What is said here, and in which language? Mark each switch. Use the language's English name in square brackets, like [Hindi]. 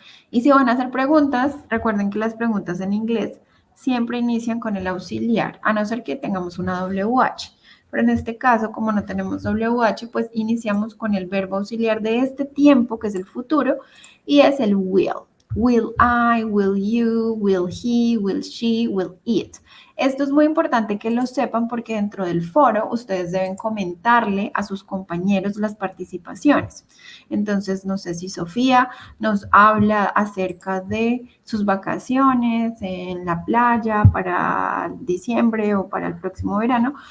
[Spanish] Y si van a hacer preguntas, recuerden que las preguntas en inglés siempre inician con el auxiliar, a no ser que tengamos una WH. Pero en este caso, como no tenemos WH, pues iniciamos con el verbo auxiliar de este tiempo, que es el futuro, y es el will. [English] Will I, will you, will he, will she, will it. [Spanish] Esto es muy importante que lo sepan porque dentro del foro ustedes deben comentarle a sus compañeros las participaciones. Entonces, no sé si Sofía nos habla acerca de sus vacaciones en la playa para diciembre o para el próximo verano.